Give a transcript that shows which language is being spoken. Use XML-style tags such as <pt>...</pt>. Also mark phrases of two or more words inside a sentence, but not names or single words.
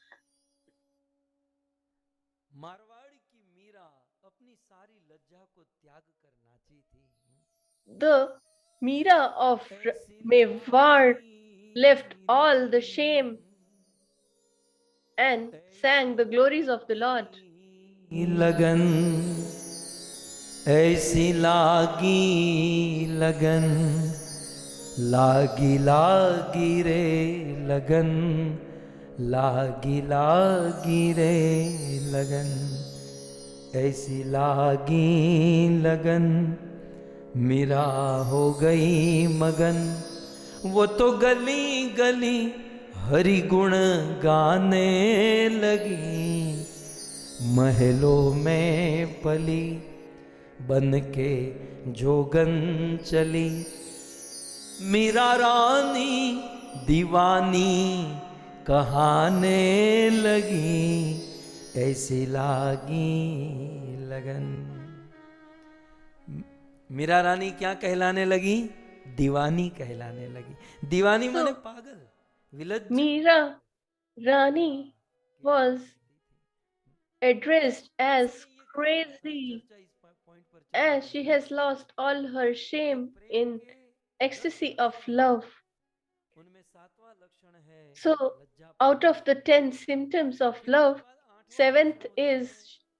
<en>The Meera of Mewar left all the shame and sang the glories of the Lord.</en> <hi>लगन ऐसी लागी लगन, लागी लागी रे लगन, लागी लागी रे लगन, ऐसी लागी लगन, मीरा हो गई मगन। वो तो गली गली हरि गुण गाने लगी, महलों में पली बन के जोगन चली, मीरा रानी दीवानी कहाने लगी, ऐसी लागी लगन। मीरा रानी क्या कहलाने लगी? दीवानी कहलाने लगी। दीवानी माने पागल, विलज्ज।</hi> <en>Meera Rani was addressed as crazy, as she has lost all her shame in ecstasy of love. So, out of the 10 symptoms of love, 7th is</en>